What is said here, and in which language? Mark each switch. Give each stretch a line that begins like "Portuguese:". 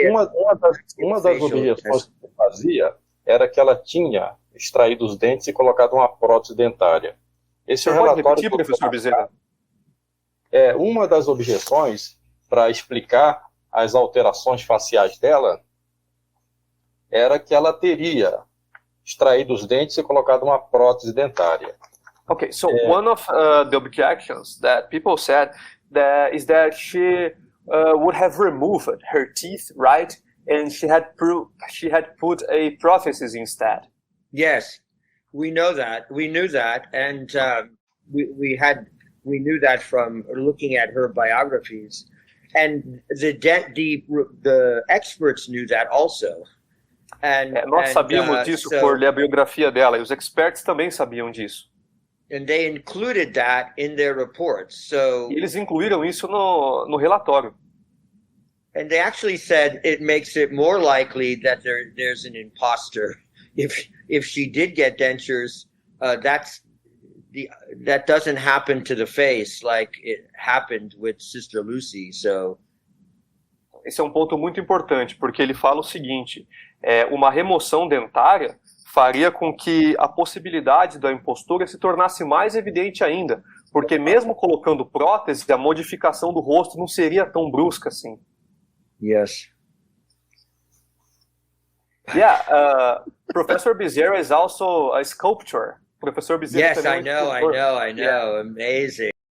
Portuguese: uma das objeções que ele fazia era que ela tinha extraído os dentes e colocado uma prótese dentária. Esse Você pode relatório repetir, professor Bezerra? é uma das objeções para explicar as alterações faciais dela era que ela teria extraído os dentes e colocado uma prótese dentária.
English: Okay, so one of the objections that people said is that she would have removed her teeth, right? And she had put a prosthesis instead. Yes, we know that. We knew that, and we knew that from looking at her biographies, and the experts knew that also.
Portuguese: Nós sabíamos disso por ler a biografia dela, e os experts também sabiam disso.
English: And they included that in their reports. So,
Portuguese: E eles incluíram isso no relatório.
English: and they actually said it makes it more likely that there's an imposter. If she did get dentures, that doesn't happen to the face like it happened with Sister Lucy. So
Portuguese: Esse é um ponto muito importante, porque ele fala o seguinte, uma remoção dentária faria com que a possibilidade da impostura se tornasse mais evidente ainda, porque mesmo colocando prótese, a modificação do rosto não seria tão brusca assim.
English: yes. Yeah, Professor Bezerra is also a sculptor.
Portuguese: Professor Bezerra
English: Yes,
Portuguese: também
English: I
Portuguese: é um
English: know,
Portuguese: escultor. Yeah.
English: Amazing.